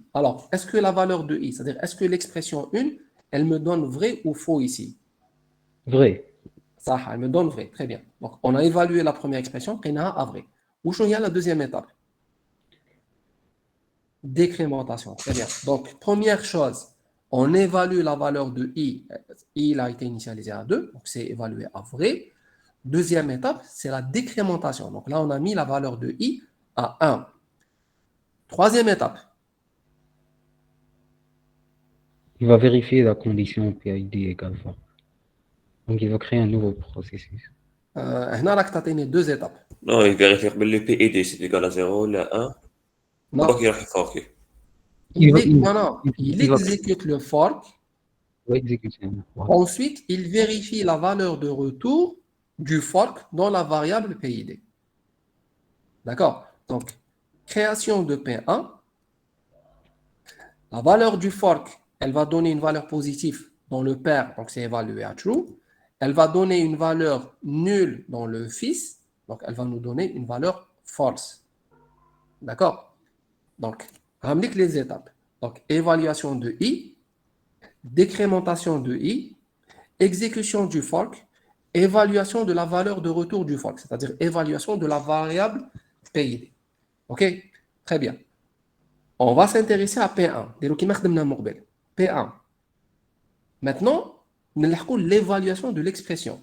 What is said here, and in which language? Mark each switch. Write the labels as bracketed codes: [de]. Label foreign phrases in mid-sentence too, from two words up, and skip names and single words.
[fr] Alors, est-ce que la valeur de i, c'est-à-dire est-ce que l'expression 1, elle me donne vrai ou faux ici? Vrai. Ça, elle me donne vrai. Très bien. Donc, on a évalué la première expression, qu'on a à vrai. Où il y a la deuxième étape? Décrémentation. Très bien. Donc, première chose, on évalue la valeur de i. I il a été initialisé à 2, donc c'est évalué à vrai. Deuxième étape, c'est la décrémentation. Donc là, on a mis la valeur de i à 1. Troisième étape. Il va vérifier la condition PID égale fort. Donc il va créer un nouveau processus. [ar] هنا راك تعطيني [fr] deux étapes. Non, il vérifie [ar] قبل لي [fr] PID c'est égal à 0 ولا 1. Non, [ar] هو كي راح يفوقي. [fr] non, non. Il il va exécute le fork. exécuter un fork. Ensuite, il vérifie la valeur de retour du fork dans la variable PID. D'accord? Donc, création de P1. La valeur du fork, elle va donner une valeur positive dans le père, donc c'est évalué à true. Elle va donner une valeur nulle dans le fils, donc elle va nous donner une valeur false. D'accord? Donc, ramenez les étapes. Donc, évaluation de i, décrémentation de i, exécution du fork, évaluation de la valeur de retour du fork, c'est-à-dire évaluation de la variable PID. OK? Très bien. On va s'intéresser à P1. P1. Maintenant, nous avons l'évaluation de l'expression.